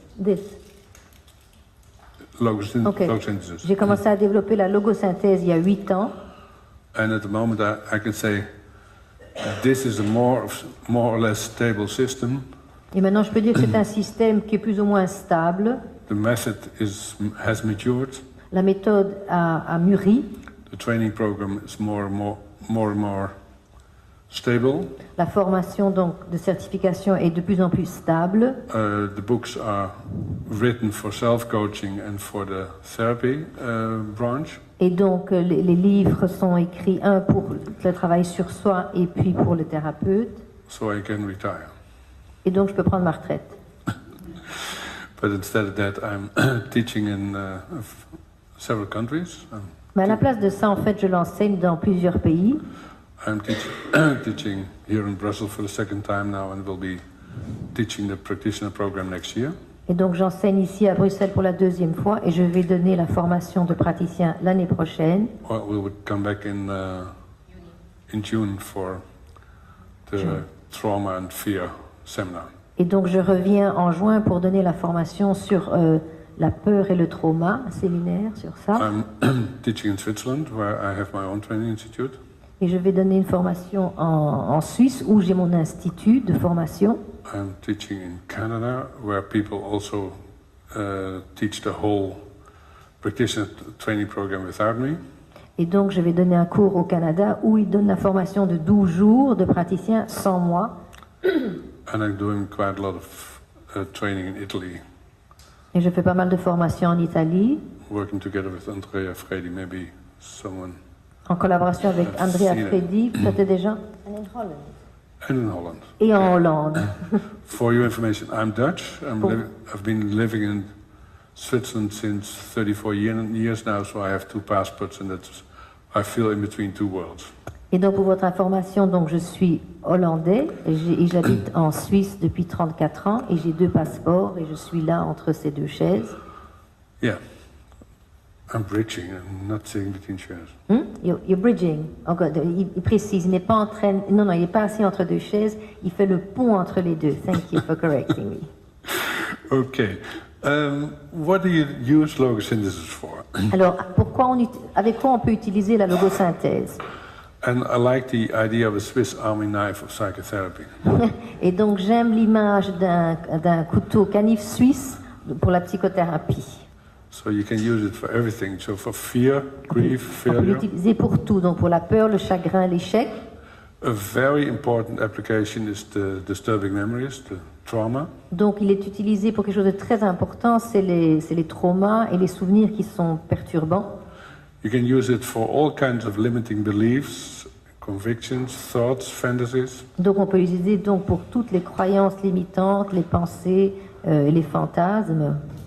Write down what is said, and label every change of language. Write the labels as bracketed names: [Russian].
[English] Ok. logosynthesis. [French] J'ai commencé à développer la logosynthèse il y a 8 ans. [English] And at the moment I can say this is a more or less stable system. [French] Et maintenant, je peux dire que c'est un système qui est plus ou moins stable. [English] The method has matured. [French] La méthode a mûri. [English] The training program is more and more stable. [French] La formation donc de certification est de plus en plus stable. [English] The books are written for self-coaching and for the therapy branch. [French] Et donc, les livres sont écrits, un pour le travail sur soi et puis pour le thérapeute. [English] So I can retire. [French] Et donc, je peux prendre ma retraite. [English] But instead of that, I'm teaching in several countries. [French] Mais à la place de ça, en fait, je l'enseigne dans plusieurs pays. [English] I'm teaching here in Brussels for the second time now, and will be teaching the practitioner program next year. [French] Et donc j'enseigne ici à Bruxelles pour la deuxième fois et je vais donner la formation de praticien l'année prochaine. [English] Well, we would come back in June for the trauma and fear seminar. [French] Et donc je reviens en juin pour donner la formation sur la peur et le trauma, un séminaire sur ça. [English] I'm teaching in Switzerland, where I have my own training institute. [French] Et je vais donner une formation en Suisse où j'ai mon institut de formation. [English] I'm teaching in Canada, where people also teach the whole practitioner training program without me. [French] Et donc je vais donner un cours au Canada où ils donnent la formation de 12 jours de praticien sans moi. [English] And I'm doing quite a lot of training in Italy, [French] Et je fais pas mal de formations en Italie, [English] working together with Andrea Fredi, maybe someone, [French] en collaboration avec Andrea Sina. Fredi, peut-être déjà, [English] and in Holland. [French] et en Hollande. [English] For your information, I'm Dutch. Cool. I've been living in Switzerland since 34 years now, so I have two passports, and that's, I feel in between two worlds. [French] Et donc pour votre information, donc je suis hollandais et j'habite en Suisse depuis 34 ans et j'ai 2 passeports et je suis là entre ces 2 chaises. [English] Yeah, I'm bridging. I'm not sitting between chairs. You're bridging. [French] Encore, il précise, il n'est pas en train, non, il n'est pas assis entre 2 chaises, il fait le pont entre les deux. [English] Thank you for correcting me. Okay. What do you use logosynthesis for? [French] Alors, avec quoi on peut utiliser la logosynthèse? [English] And I like the idea of a Swiss Army knife of psychotherapy. [French] Et donc j'aime l'image d'un couteau canif suisse pour la psychothérapie. [English] So you can use it for everything. So for fear, grief, [French] On peut [English] failure. [French] l'utiliser pour tout, donc pour la peur, le chagrin, l'échec. [English] A very important application is the disturbing memories, the trauma. [French] Donc il est utilisé pour quelque chose de très important, c'est les traumas et les souvenirs qui sont perturbants. [English] You can use it for all kinds of limiting beliefs, convictions, thoughts, fantasies. [French] Donc on peut l'utiliser donc pour toutes les croyances limitantes, les pensées et les fantasmes.